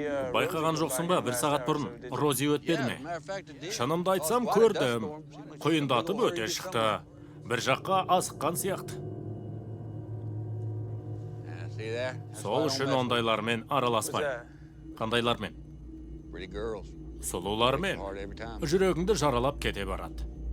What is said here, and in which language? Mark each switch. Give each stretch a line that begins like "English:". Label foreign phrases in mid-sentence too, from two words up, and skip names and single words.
Kazakh: Байқаған
English: Rosie go
Kazakh: жоқсың
English: by
Kazakh: ба,
English: here
Kazakh: бір
English: last
Kazakh: сағат
English: hour or
Kazakh: бұрын
English: so, did you?
Kazakh: Рози өтпеді ме? Шынымды айтсам көрдім. Құйындатып өте шықты. Бір жаққа асыққан сияқты.
English: See there?
Kazakh: Сол үшін ондайлармен араласпай. Қандайлармен?
English: Pretty girls.
Kazakh: Сұлулармен.
English: Hard every time.
Kazakh: Жүрегіңді жаралап кете барады.